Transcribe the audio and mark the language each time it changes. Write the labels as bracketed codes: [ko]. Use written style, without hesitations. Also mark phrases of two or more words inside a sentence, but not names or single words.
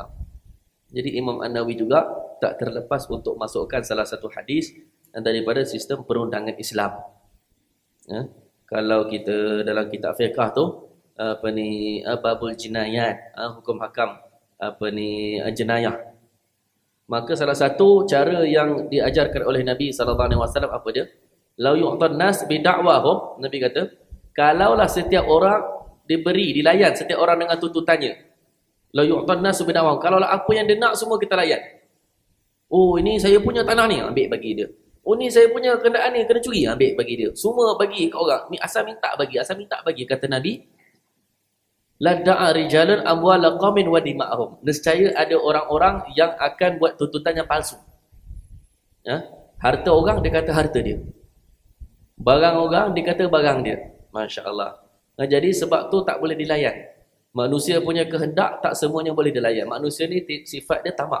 [ms] Jadi Imam An-Nawawi juga tak terlepas untuk masukkan salah satu hadis daripada sistem perundangan Islam. Kalau kita dalam kitab fiqh tu [ar] باب الجنايات, [ms] hukum hakam jenayah. Maka salah satu cara yang diajarkan oleh Nabi [ar] صلى الله عليه وسلم [ms] apa dia? [ar] لو يعطى الناس بدعواهم. [ms] Nabi kata, kalaulah setiap orang dilayan setiap orang dengan tuntutannya. [ar] لو يعطى الناس بدعواهم. [ms] Kalaulah apa yang dia nak semua kita layan. Oh, ini saya punya tanah ni, ambil bagi dia. Oh, ni saya punya kenderaan ni kena curi, ambil bagi dia. Semua bagi ke orang. Asal minta bagi, kata Nabi. [ar] لادعى رجال أموال قوم ودماءهم. [ms] Nescaya ada orang-orang yang akan buat tuntutan yang palsu. Harta orang dia kata harta dia. Barang orang dia kata barang dia. Masya-Allah. Jadi sebab tu tak boleh dilayan. Manusia punya kehendak tak semuanya boleh dilayan. Manusia ni sifat dia tamak.